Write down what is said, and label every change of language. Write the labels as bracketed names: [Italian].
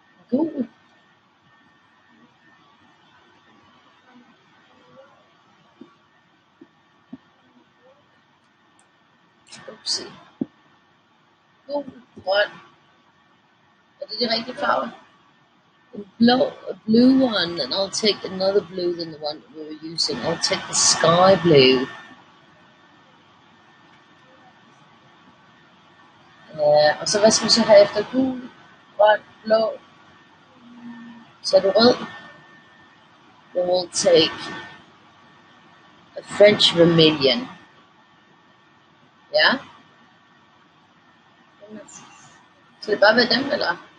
[Danish] Gul. Oopsie. Gul. Grøn. Er det de rigtige farver? [English] A blue one, and I'll take another blue than the one that we were using. I'll take the sky blue. [Danish] Og så hvad skal vi så have efter gul, grøn, blå? Så er det rød. [English] Then we'll take a French vermilion. Ja? [Danish] Skal det bare være dem, eller?